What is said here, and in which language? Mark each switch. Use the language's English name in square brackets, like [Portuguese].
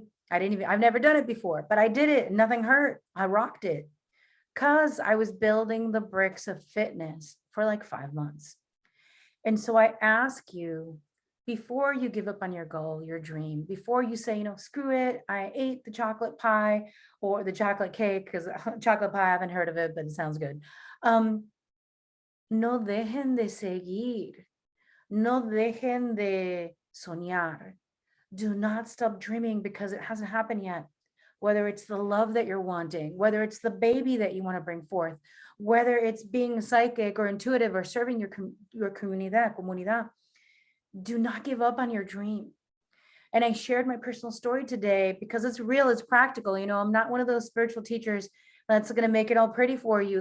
[English] I've never done it before, but I did it. Nothing hurt. I rocked it because I was building the bricks of fitness for like 5 months. And so I ask you, before you give up on your goal, your dream, before you say, screw it, I ate the chocolate pie or the chocolate cake, because chocolate pie, I haven't heard of it, but it sounds good. [Spanish] no dejen de seguir, no dejen de soñar. [English] Do not stop dreaming because it hasn't happened yet. Whether it's the love that you're wanting, whether it's the baby that you want to bring forth, whether it's being psychic or intuitive or serving your comunidad, do not give up on your dream. And I shared my personal story today because it's real, it's practical. You know, I'm not one of those spiritual teachers that's going to make it all pretty for you.